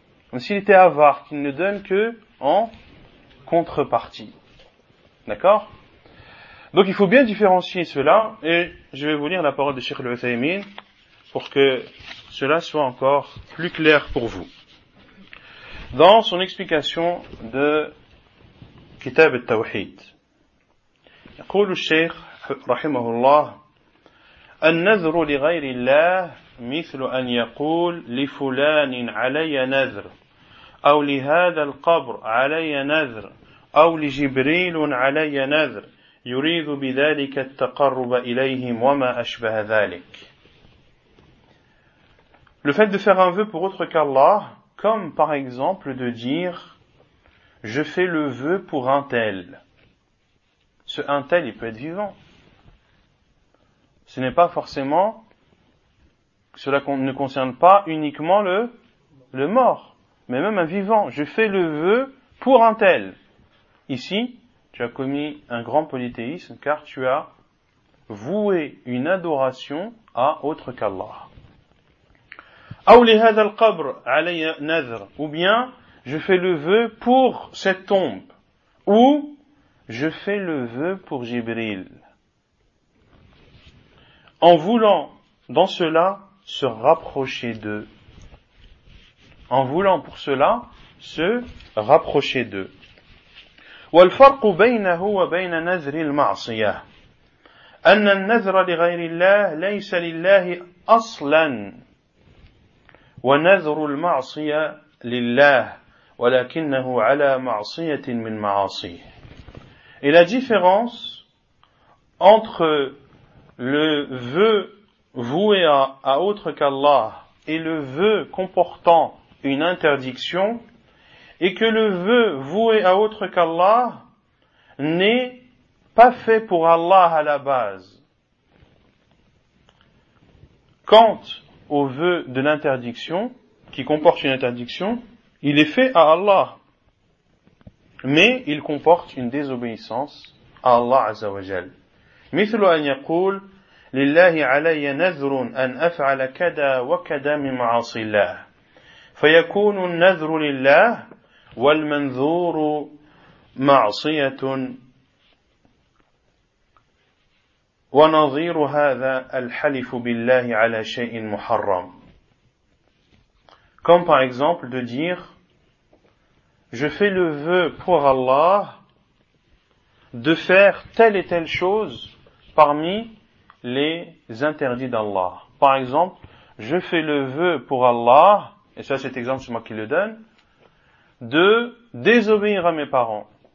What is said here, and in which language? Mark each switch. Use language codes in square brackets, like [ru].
[fr] Comme s'il était avare, qu'il ne donne que en contrepartie. D'accord ? Donc il faut bien différencier cela, et je vais vous lire la parole de Cheikh Al-Uthaymeen pour que cela soit encore plus clair pour vous. Dans son explication de Kitab al-Tawhid, [ar] يقول الشيخ رحمه الله النذر لغير الله مثل أن يقول لفلان علي نذر أو لهذا القبر علي نذر أو لجبريل علي نذر يريد بذلك التقرب إليهم وما أشبه ذلك. [fr] Le fait de faire un vœu pour autre qu'Allah, comme par exemple de dire je fais le vœu pour un tel. Ce un tel, il peut être vivant. Ce n'est pas forcément, cela ne concerne pas uniquement le mort, mais même un vivant. Je fais le vœu pour un tel. Ici, tu as commis un grand polythéisme car tu as voué une adoration à autre qu'Allah. [ar] Aw li hadha al-qabr alayya nadhr, [fr] ou bien je fais le vœu pour cette tombe, ou je fais le vœu pour Jibril, en voulant dans cela se rapprocher d'eux. En voulant pour cela se rapprocher d'eux. [ar] والفرق بينه وبين نذر المعصية أن النذر لغير الله ليس لله أصلا ونذر المعصية لله ولكنه على معصية من معاصيه. [fr] Et la différence entre le vœu voué à autre qu'Allah et le vœu comportant une interdiction est que le vœu voué à autre qu'Allah n'est pas fait pour Allah à la base. Quant au vœu de l'interdiction, qui comporte une interdiction, il est fait à Allah. Mais il comporte une désobéissance à Allah Azza wa Jal. [ar] مثل أن يقول لله علي نذر أن أفعل كذا وكذا من معاصي الله فيكون النذر لله والمنذور معصية ونظير هذا الحلف بالله على شيء محرم. [fr] Comme par exemple de dire je fais le vœu pour Allah de faire telle et telle chose parmi les interdits d'Allah. Par exemple, je fais le vœu pour Allah, et ça cet exemple c'est moi qui le donne, de désobéir à mes parents.